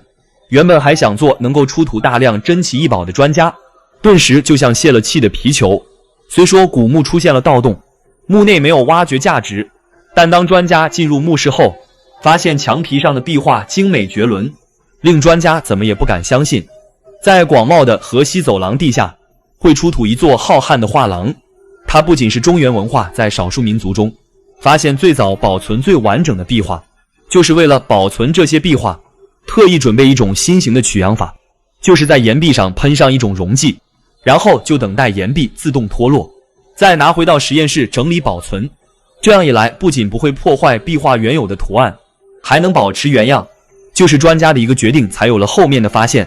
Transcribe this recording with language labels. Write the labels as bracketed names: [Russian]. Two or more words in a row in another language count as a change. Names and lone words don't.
[Chinese] 原本還想做能夠出土大量珍奇異寶的專家，頓時就像洩了氣的皮球。雖說古墓出現了盜洞，墓內沒有挖掘價值，但當專家進入墓室後，發現牆皮上的壁畫精美絕倫，令專家怎麼也不敢相信，在廣袤的河西走廊地下會出土一座浩瀚的畫廊。它不僅是中原文化在少數民族中發現最早保存最完整的壁畫，就是為了保存這些壁畫，特意準備一種新型的取樣法，就是在岩壁上噴上一種溶劑，然後就等待岩壁自動脫落，再拿回到實驗室整理保存。這樣一來，不僅不會破壞壁畫原有的圖案， 還能保持原樣，就是專家的一個決定，才有了後面的發現。